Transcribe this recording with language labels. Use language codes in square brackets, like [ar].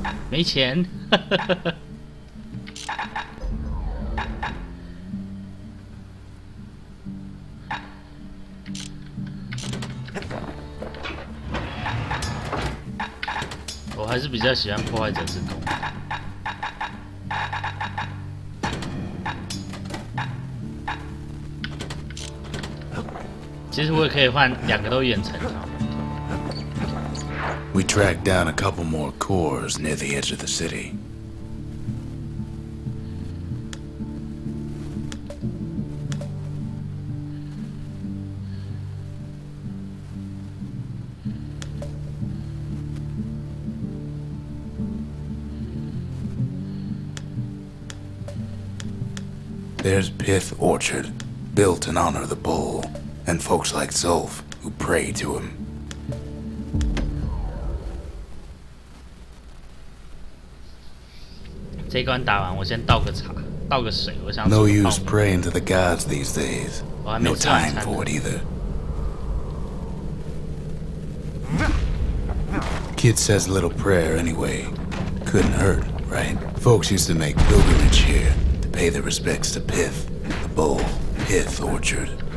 [zh] 没钱，我还是比较喜欢破坏者之弓。其实我也可以换两个都远程。 [en] We tracked down a couple more cores near the edge of the city. There's Pith Orchard, built in honor of the bull, and folks like Zulf who pray to him. [zh] 这一关打完，我先倒个茶，倒个水，我想。 [en] No use praying to the gods these days. No time for it either. Kid says a little prayer anyway. Couldn't hurt, right? Folks used to make pilgrimage here to pay their respects to Pith, the bull, Pith orchard.